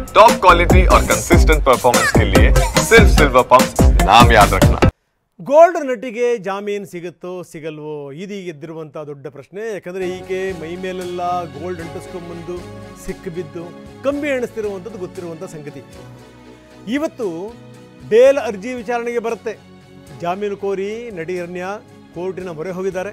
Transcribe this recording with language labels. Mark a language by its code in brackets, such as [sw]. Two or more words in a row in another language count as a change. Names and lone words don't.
[en] top quality [hi] और [en] consistent performance [hi] के लिए सिर्फ सिल्वर पंप नाम याद रखना। [kn] ಗೋಲ್ಡ್ ನಟಿಗೆ ಜಾಮೀನು ಸಿಗುತ್ತೋ ಸಿಗಲ್ವೋ ಇದೀಗ ಎದ್ದಿರುವಂಥ ದೊಡ್ಡ ಪ್ರಶ್ನೆ. ಯಾಕಂದರೆ ಈಕೆ ಮೈ ಮೇಲೆಲ್ಲ ಗೋಲ್ಡ್ ಅಂಟಿಸ್ಕೊಂಡ್ಬಂದು ಸಿಕ್ಕಿಬಿದ್ದು ಕಂಬಿ ಎಣಿಸ್ತಿರುವಂಥದ್ದು ಗೊತ್ತಿರುವಂಥ ಸಂಗತಿ. ಇವತ್ತು ಬೇಲ್ ಅರ್ಜಿ ವಿಚಾರಣೆಗೆ ಬರುತ್ತೆ. ಜಾಮೀನು ಕೋರಿ ನಟಿ ರನ್ಯಾ ಕೋರ್ಟಿನ ಮೊರೆ ಹೋಗಿದ್ದಾರೆ.